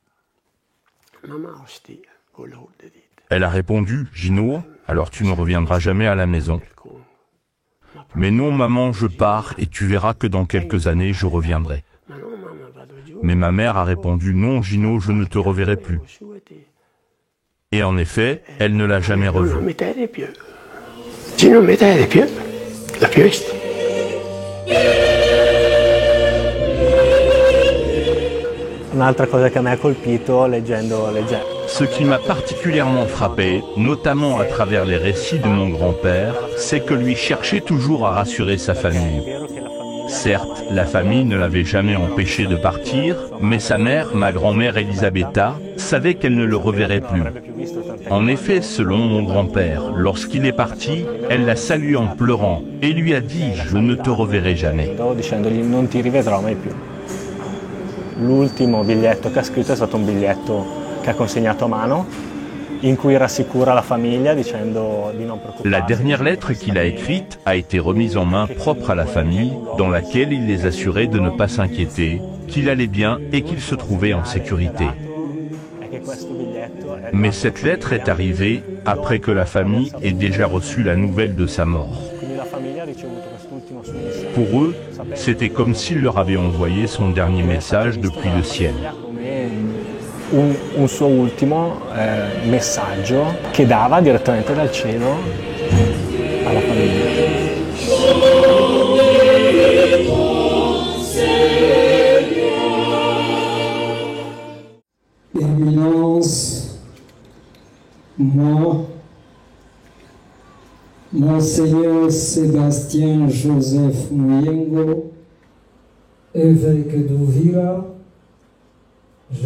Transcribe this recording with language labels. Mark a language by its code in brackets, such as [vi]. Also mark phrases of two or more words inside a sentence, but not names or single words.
[fr] Elle a répondu « Gino, alors tu ne reviendras jamais à la maison ». Mais non maman, je pars et tu verras que dans quelques années je reviendrai. Mais ma mère a répondu « Non Gino, je ne te reverrai plus ». Et en effet, elle ne l'a jamais revu. [it] Gino mi vede più, l'ha più visto. Un'altra cosa che a me ha colpito leggendo [fr] Ce qui m'a particulièrement frappé, notamment à travers les récits de mon grand-père, c'est que lui cherchait toujours à rassurer sa famille. Certes, la famille ne l'avait jamais empêché de partir, mais sa mère, ma grand-mère Elisabetta, savait qu'elle ne le reverrait plus. En effet, selon mon grand-père, lorsqu'il est parti, elle l'a salué en pleurant et lui a dit « Je ne te reverrai jamais ». [it] L'ultimo biglietto che ha scritto è stato un biglietto che ha consegnato a mano, in cui rassicura la famiglia dicendo di non preoccuparsi. [fr] La dernière lettre qu'il a écrite a été remise en main propre à la famille, dans laquelle il les assurait de ne pas s'inquiéter, qu'il allait bien et qu'il se trouvait en sécurité. Mais cette lettre est arrivée après que la famille ait déjà reçu la nouvelle de sa mort. Pour eux, c'était comme s'il leur avait envoyé son dernier message depuis le ciel. [it] Un suo ultimo messaggio che dava direttamente dal cielo alla famiglia. [fr] Éminence, moi, Monseigneur Sébastien Joseph Muyengo, évêque d'Uvira, je